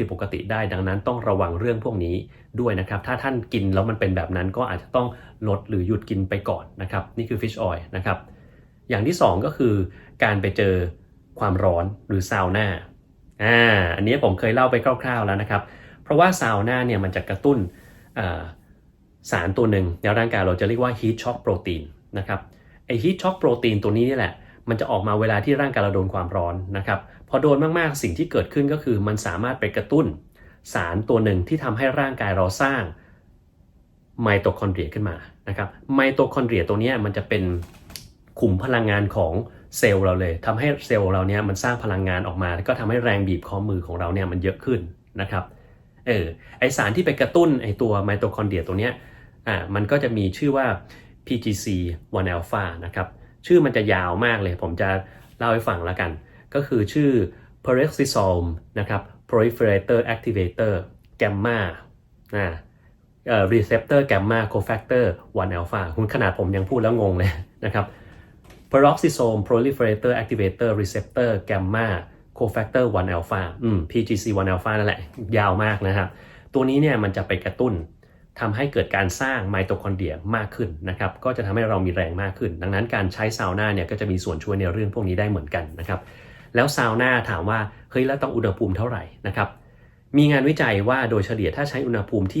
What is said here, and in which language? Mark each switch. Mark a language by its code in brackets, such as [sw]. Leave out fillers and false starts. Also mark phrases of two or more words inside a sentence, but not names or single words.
[th] ปกติได้ดังนั้นต้องระวังเรื่องพวกนี้ด้วยนะครับถ้าท่านกินแล้วมันเป็นแบบนั้นก็อาจจะต้องลดหรือหยุดกินไปก่อนนะครับนี่คือ [en] fish oil [th] นะครับอย่างที่2ก็คือการไปเจอความ ร้อนหรือซาวน่าอันนี้ผมเคยเล่าไปคร่าวๆแล้วนะครับเพราะว่าซาวน่าเนี่ยมันจะกระตุ้นสารตัวหนึ่งในร่างกายเราจะเรียกว่า [en] heat shock protein [th] นะครับไอ [en] heat shock protein [th] ตัวนี้นี่แหละมันจะออกมาเวลาที่ร่างกายเราโดนความร้อน นะครับพอโดนมากๆสิ่งที่เกิดขึ้นก็คือมันสามารถไปกระตุ้นสารตัวหนึ่งที่ทำให้ร่างกายเราสร้างไมโตคอนเดรียขึ้น มานะครับไมโตคอนเดรียตัวนี้มันจะเป็นขุมพลังงานของเซลล์เราเลยทำให้เซลล์เราเนี่ยมันสร้างพลังงานออกมาก็ทำให้แรงบีบข้อมือของเราเนี่ยมันเยอะขึ้นนะครับไอสารที่ไปกระตุ้นไอตัวไมโตคอนเดรียตัวเนี้ยมันก็จะมีชื่อว่า [en] PGC1 alpha [th] นะครับชื่อมันจะยาวมากเลยผมจะเล่าให้ฟังแล้วกันก็คือชื่อ peroxisome นะครับ [en] proliferator activator gamma receptor gamma cofactor 1 alpha [th] คุณขนาดผมยังพูดแล้วงงเลยนะครับ [en] peroxisome proliferator activator receptor gamma cofactor 1 alpha PGC1 [th] alpha นั่นแหละยาวมากนะครับตัวนี้เนี่ยมันจะไปกระตุ้นทำให้เกิดการสร้างไมโตคอนเดรียมากขึ้นนะครับก็จะทำให้เรามีแรงมากขึ้นดังนั้นการใช้ซาวน่าเนี่ยก็จะมีส่วนช่วยในเรื่องพวกนี้ได้เหมือนกันนะครับแล้วซาวน่าถามว่าเฮ้ยแล้วต้องอุณหภูมิเท่าไหร่นะครับมีงานวิจัยว่าโดยเฉลี่ยถ้าใช้อุณหภูมิที่